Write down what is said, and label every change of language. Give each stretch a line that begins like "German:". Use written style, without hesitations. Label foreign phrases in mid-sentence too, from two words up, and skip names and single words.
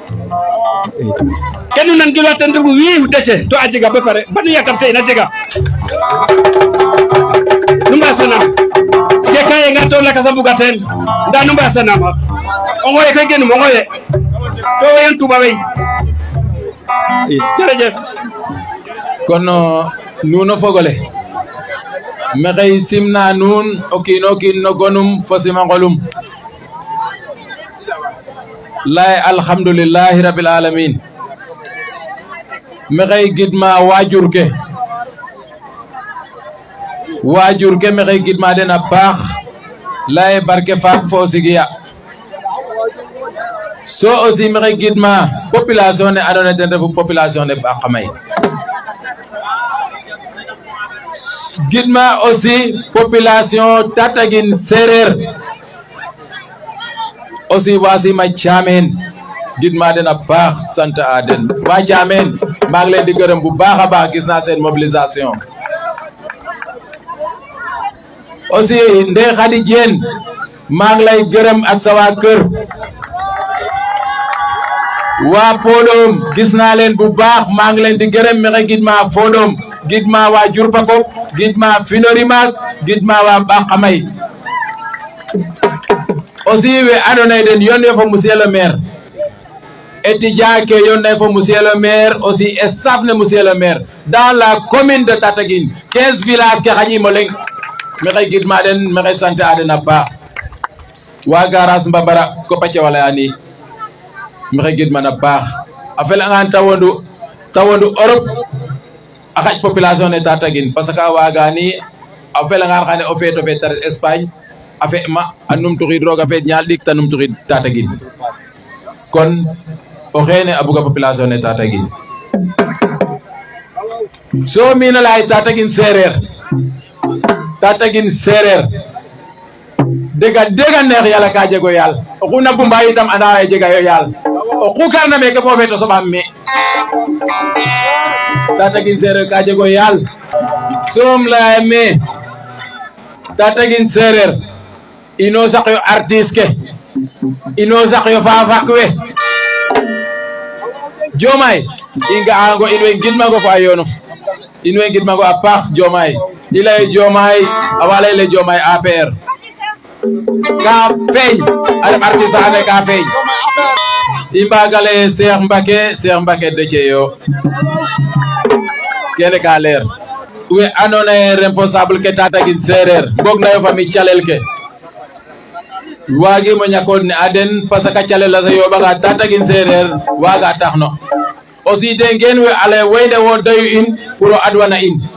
Serer: kenu nan gilwa ten refu wiiw Déthié to a jega ba pare ba nu yakamte ina jega nu mbasanam ke ka yenga to lakasa buga ten nda nu mbasanam o ngoye koy genum o ngoye to weyan tuba wey jërëjëf kon nuno fogole maxey simna nuun o kiino kiin no gonum fo simangolum lay
Arabic: الحمد لله رب العالمين
Serer: maxey gidma waajur ke maxey gidma den a paax lay barke faak fo sigiya so aussi maxey gidma population ne andoona yee ten refu population ne Bakhamay gidma aussi population Tataguine Sereer aussi wasima Thiamène gidma den a paax sant a den
Wolof: waa Thiamène maa ngi leen di gërëm bu baax a baax gis naa seen mobilisation aussi Ndeye Khady Diène maa ngi lay gërëm ak sa waa kër waa Podom gis naa leen bu baax maa ngi leen di gërëm
Serer: maxey gidma Podom gidma waa Diourbakop gidma Finorimak gidma waa Bakhamay aussi we andoona yee den yónnee
French: fo monsieur le maire étudiant
Serer: ke yónnee fo
French: monsieur le maire aussi staff ne monsieur le maire dans la commune de Tataguine
Serer: 15 villages ke xaƴiim o leŋ maxey gidma den maxey sant a den a paax waa garage Mbabara kopace walayani maxey gidman a paax a fel'angaan ta wondu Europe a xaƴ population ne Tataguine
French: parce que
Serer: a waagani a fel'angaan xane o feet fe ta ret Espagne a fe ma a numtuxiid roog a feet ñaal ɗik ta numtuxiid Tataguine kon o xeene a buga population ne Tataguine so miina lay Tataguine Sereer dega neex yàlla ka jego yaal oxu na bumba itam anda ye jega yo yaal oxu karna meke bo feet o soɓaam me Tataguine Sereer ka jego yaal soom laya me Tataguine Sereer ino saq yo artiste ke ino saq yo fafak we Diomaye i nga'ango in way ngidmango fo a yonof in way ngidmango a paax Diomaye i lay Diomaye a wa layele Diomaye APR ka feeñ a ref artiste ane ka feeñ i mbagale Cheikh Mbacke Déthié yo kene ka leer we andoona yee responsable ke Tataguine Sereer mbog nayo fami calel ke waagimo ñakood ne a den
French: parce que
Serer: calel a sa yooɓanga Tataguine Sereer waaga taxno aussi de ngeen we ale wayne wo doyu in pour o adwana in